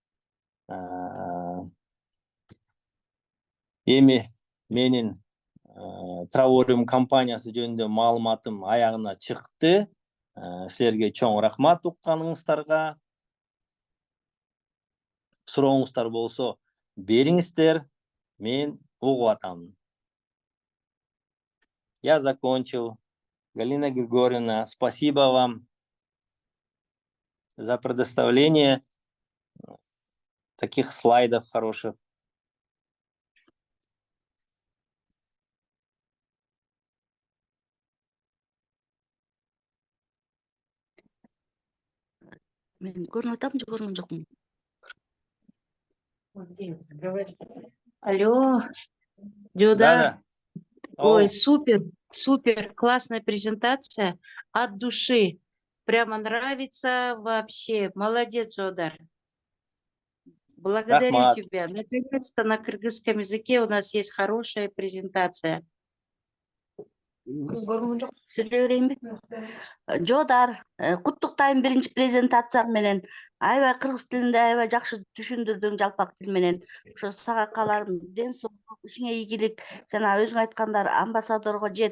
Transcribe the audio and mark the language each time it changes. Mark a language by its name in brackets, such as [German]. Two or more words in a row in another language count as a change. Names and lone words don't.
[Kyrgyz] Эми менин Travorem компаниясы жөнүндө маалыматым аягына чыкты. Силерге чоң рахмат укканыңыздарга. Сурооңуздар болсо бериңиздер, мен угуп атам. [Russian] Я закончил. Галина Григорьевна, спасибо вам за предоставление таких слайдов хороших. [Kyrgyz] Мен көрүнүп атам же көргөн жокмун? [Russian] Алло, Джуда. Да. Ой, супер, классная презентация, от души. Прямо нравится вообще. Молодец, Жодар. Благодарю [Kyrgyz] Рахмат. [Russian] тебя. Наконец-то на кыргызском языке у нас есть хорошая презентация. [Kyrgyz] Сөйлей берейинби? Жодар, куттуктайм биринчи презентацияң менен. Аябай кыргыз тилинде аябай жакшы түшүндүрдүң жалпак тил менен. Ошо сага кааларым ден соолук, ишиңе ийгилик. Жана өзүң айткандар амбассадорго жет.